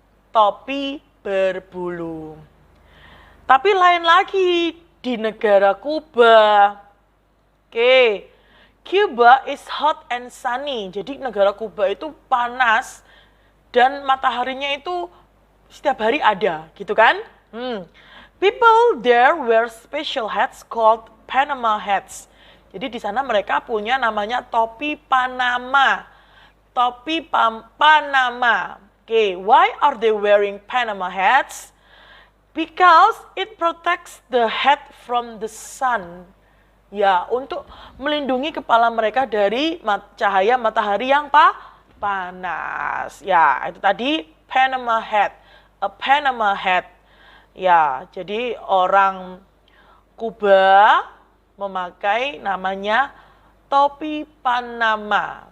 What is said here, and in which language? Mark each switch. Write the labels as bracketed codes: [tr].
[id] Topi berbulu. Tapi lain lagi di negara Kuba. Oke. [en] Cuba is hot and sunny. [id] Jadi negara Kuba itu panas dan mataharinya itu setiap hari ada, gitu kan? [en] People there wear special hats called Panama hats. [id] Jadi di sana mereka punya namanya topi Panama. Topi Panama. [en] Okay, why are they wearing Panama hats? Because it protects the head from the sun. [id] Ya, untuk melindungi kepala mereka dari cahaya matahari yang panas. Ya, itu tadi Panama hat. [en] A Panama hat. [id] Ya, jadi orang Kuba memakai namanya topi Panama.